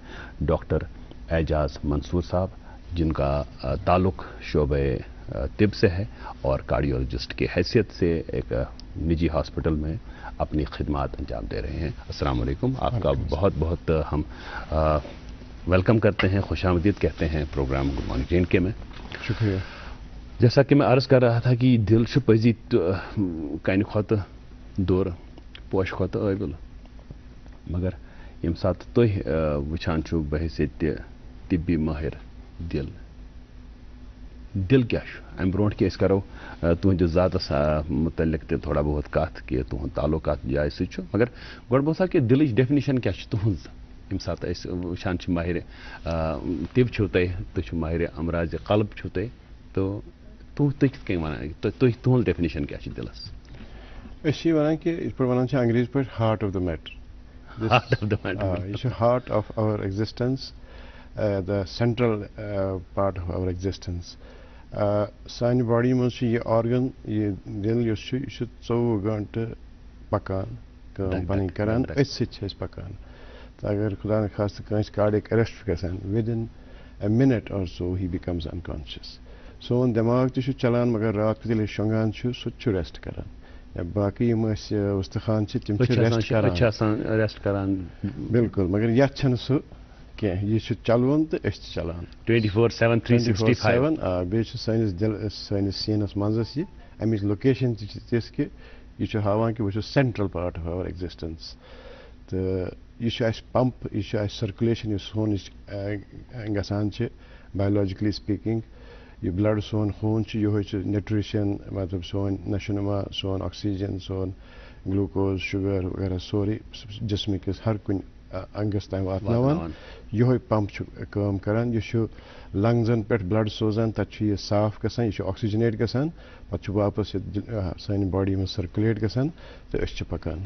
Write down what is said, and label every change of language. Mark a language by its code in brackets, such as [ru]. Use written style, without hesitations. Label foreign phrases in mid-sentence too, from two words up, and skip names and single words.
[ur] ڈاکٹر اعجاز منصور صاحب جن کا تعلق شعبۂ طب سے ہے اور کارڈیالوجسٹ کی حیثیت سے ایک نجی ہاسپٹل میں اپنی خدمات انجام دے رہے ہیں. السلام علیکم، آپ کا بہت بہت ہم ویلکم کرتے ہیں، خوش آمدید کہتے ہیں پروگرام گڈ مارننگ JNK میں. شکریہ. جیسا کہ میں عرض کر رہا تھا کہ [ks] दिल से पजी कन खुत दूर पोश खुत अबिल, मगर यम सात तुह वुछान छु बहैसियत तिब्बी माहिर दिल, दिल क्या अम ब्रोट कि करो तुहद ज़ातस मुतल्लिक ते थोड़ा बहुत कत कि तुहद ताल्लुकात जाय सु, मगर गोड़ बोसा कि दिलच डेफिनेशन क्या तुहज यम सात वुछान माहिर तिब छु तुह माहिर अमराज क़ल्ब छु तो तुह तुहद डेफिनेशन क्या दिलस? वन कि वन अंग्रेज पे [en] heart of the matter, Heart of the matter. It's a heart of our existence, the central part of our existence. [ks] Sani body منٛز چھُ یہِ organ یہِ دِل یُس چھُ یہِ چھُ 24 گٲنٛٹہٕ پکان کٲم پنٕنۍ کران أتھۍ سۭتۍ چھِ أسۍ پکان تہٕ اگر خدا نخواستہٕ کٲنٛسہِ [en] cardiac arrest [ks] چھُ گژھان [en] within a minute or so he becomes unconscious. [ks] سون دٮ۪ماغ تہِ چھُ چلان مگر رات کیُتھ ییٚلہِ أسۍ شۄنٛگان چھُ سُہ تہِ چھُ rest کران یا باقٕے یِم أسۍ وُستخان چھِ تِم چھِ rest کران بالکل مگر یتھ چھنہٕ سُہ کینٛہہ یہِ چھُ چلوُن تہٕ أسۍ تہِ چلان 24/7 365. بیٚیہِ چھُ سٲنِس دِل سٲنِس سیٖنس منٛزس یہِ امِچ لوکیشن تہِ چھِ تِژھ کہِ یہِ چھُ ہاوان کہِ بہٕ چھُس [en] central part of our existence [ks] تہٕ یہِ چھُ اسہِ پمپ یہِ چھُ اسہِ سٔرکُلیشن یُس سونٕچ گژھان چھِ [en] biologically speaking [ks] یہِ بلڈ سون خوٗن چھُ یِہوے چھُ نیوٗٹرِشن مطلب سون نشو نما سون آکسیجن سون گلوٗکوز شُگر وغیرہ سورُے جسمٕکِس ہر کُنہِ انگس تام واتناوان یِہوے پمپ چھُ کٲم کران یہِ چھُ لنگزن پٮ۪ٹھ بلڈ سوزان تتہِ چھُ یہِ صاف گژھان یہِ چھُ آکسیجنیٹ گژھان پتہٕ چھُ واپس یہِ سانہِ باڈی منٛز سٔرکُلیٹ گژھان تہٕ أسۍ چھِ پکان